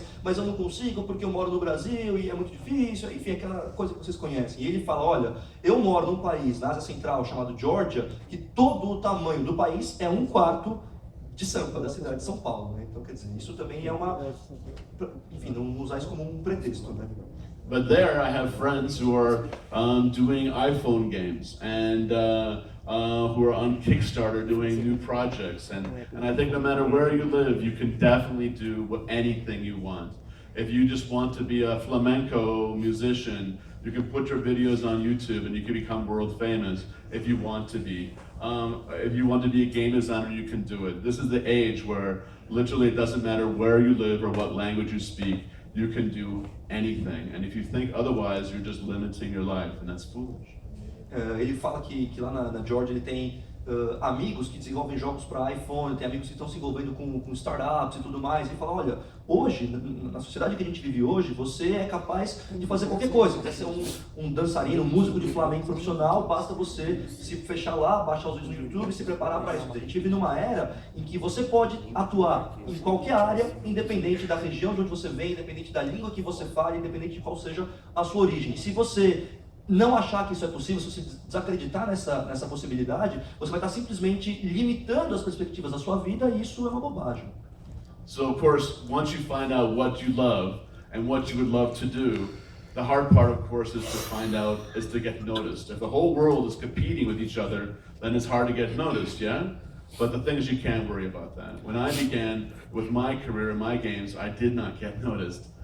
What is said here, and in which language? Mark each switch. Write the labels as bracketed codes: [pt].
[pt] mas eu não consigo porque eu moro no Brasil e é muito difícil, enfim, aquela coisa que vocês conhecem. E ele fala, olha, eu moro num país na Ásia Central chamado Georgia, que todo o tamanho do país é 1/4 de Sampa, da cidade de São Paulo, né? Então, quer dizer, isso também é enfim, não usar isso como um pretexto, né? [en] But there I have friends who are doing iPhone games and who are on Kickstarter doing new projects. And I think no matter where you live, you can definitely do anything you want. If you just want to be a flamenco musician, you can put your videos on YouTube and you can become world famous if you want to be. If you want to be a game designer, you can do it. This is the age where literally it doesn't matter where you live or what language you speak. You can do anything, and if you think otherwise, you're just limiting your life, and that's foolish. [pt] Ele fala que lá na Georgia ele tem amigos que desenvolvem jogos para iPhone, tem amigos que estão se envolvendo com startups e tudo mais. Ele fala, olha, hoje, na sociedade que a gente vive hoje, você é capaz de fazer qualquer coisa. Quer ser um dançarino, um músico de flamenco profissional, basta você se fechar lá, baixar os vídeos no YouTube e se preparar para isso. A gente vive numa era em que você pode atuar em qualquer área, independente da região de onde você vem, independente da língua que você fala, independente de qual seja a sua origem. E se você não achar que isso é possível, se você desacreditar nessa possibilidade, você vai estar simplesmente limitando as perspectivas da sua vida e isso é uma bobagem. [en] So of course, once you find out what you love and what you would love to do, the hard part of course is to get noticed. If the whole world is competing with each other, then it's hard to get noticed, yeah? But the thing is, you can't worry about that. When I began with my career in my games, I did not get noticed.